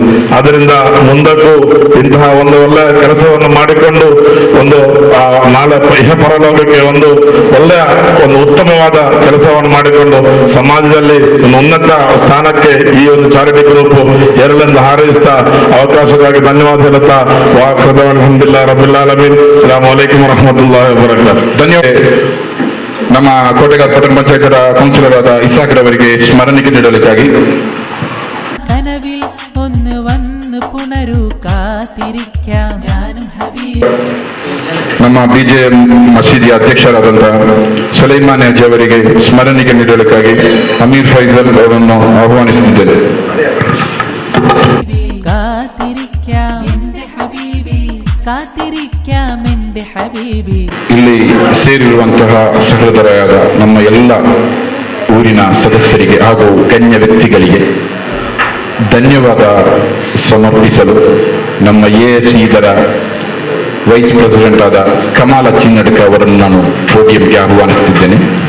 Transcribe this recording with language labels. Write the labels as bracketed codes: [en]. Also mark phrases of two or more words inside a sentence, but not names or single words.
[kn] ಅದರಿಂದ ಮುಂದಕ್ಕೂ ಇಂತಹ ಒಂದು ಒಳ್ಳೆಯ ಕೆಲಸವನ್ನು ಮಾಡಿಕೊಂಡು ಒಂದು ನಾಳೆ ಇಹ ಪರಲೋಕಕ್ಕೆ ಒಂದು ಒಳ್ಳೆಯ ಒಂದು ಉತ್ತಮವಾದ ಕೆಲಸವನ್ನು ಮಾಡಿಕೊಂಡು ಸಮಾಜದಲ್ಲಿ ಒಂದು ಉನ್ನತ ಸ್ಥಾನಕ್ಕೆ ಈ ಒಂದು ಚಾರಿಟಿ ಗ್ರೂಪ್ ಎರಲೆಂದು ಹಾರೈಸ್ತಾ ಅವಕಾಶಕ್ಕಾಗಿ ಧನ್ಯವಾದ ಹೇಳುತ್ತಾ [ar] الحمد لله رب العالمين. السلام عليكم ورحمة الله وبركاته. [kn] ಧನ್ಯವಾದ. ನಮ್ಮ ಕೋಟೆಗಾರ್ ಪಟ್ಟಣ ಪಂಚಾಯತರ ಕೌನ್ಸಿಲರ್ ಆದ ಇಸಾಕ್ರವರಿಗೆ ಸ್ಮರಣಿಕೆ ನೀಡಲಿಕ್ಕಾಗಿ [ml] കനവിൽ ഒന്ന് വന്ന് പുണരു കാത്തിരിക്കാം ഞാനും ഹബീബ്. [kn] ನಮ್ಮ BJM ಮಸೀದಿಯ ಅಧ್ಯಕ್ಷರಾದಂತಹ ಸುಲೈಮಾನ್ ಅಜ್ಜಿ ಅವರಿಗೆ ಸ್ಮರಣಿಕೆ ನೀಡಲಿಕ್ಕಾಗಿ ಅಮೀರ್ ಫೈಜಲ್ ಅವರನ್ನು ಆಹ್ವಾನಿಸುತ್ತಿದ್ದೇನೆ. [ml] കാത്തിരിക്കാം എന്റെ ഹബീബി, കാത്തിരിക്കാം എന്റെ ഹബീബി. [kn] ಇಲ್ಲಿ ಸೇರಿರುವಂತಹ ಸಹೋದರರಾದ ನಮ್ಮ ಎಲ್ಲ ಊರಿನ ಸದಸ್ಯರಿಗೆ ಹಾಗೂ ಗಣ್ಯ ವ್ಯಕ್ತಿಗಳಿಗೆ ಧನ್ಯವಾದ ಸಮರ್ಪಿಸಲು ನಮ್ಮ AFC ಇದರ [en] vice president [kn] ಆದ ಕಮಾಲ ಚಿನ್ನಡ್ಕ ಅವರನ್ನು ನಾನು ಪೋಡಿಯಂಗೆ ಆಹ್ವಾನಿಸುತ್ತಿದ್ದೇನೆ.